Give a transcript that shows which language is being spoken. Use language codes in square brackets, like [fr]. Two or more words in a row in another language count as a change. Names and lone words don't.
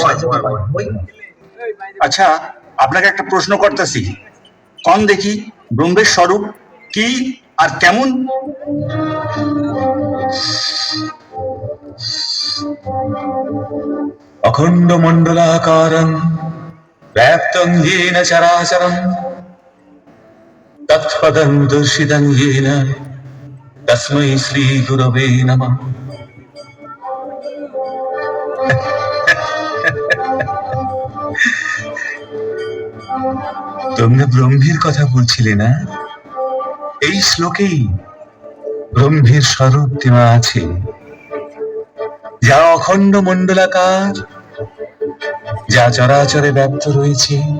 [bn] আচ্ছা, আপনাকে একটা প্রশ্ন করতেছি, কোন দেখি ব্রহ্মের স্বরূপ কি আর কেমন? [sa] অখণ্ড মণ্ডলাকারং ব্যাপ্তং येन চরাচরং তৎপদং দর্শিতং येन তস্मै শ্রী গুরবে নমঃ। [bn] তোমরা ব্রহ্মের কথা বলছিলে না? এই শ্লোকেই ব্রহ্মের স্বরূপ দেওয়া আছে, যা অখণ্ড মণ্ডলাকার, যা চরাচরে ব্যাপ্ত রয়েছে।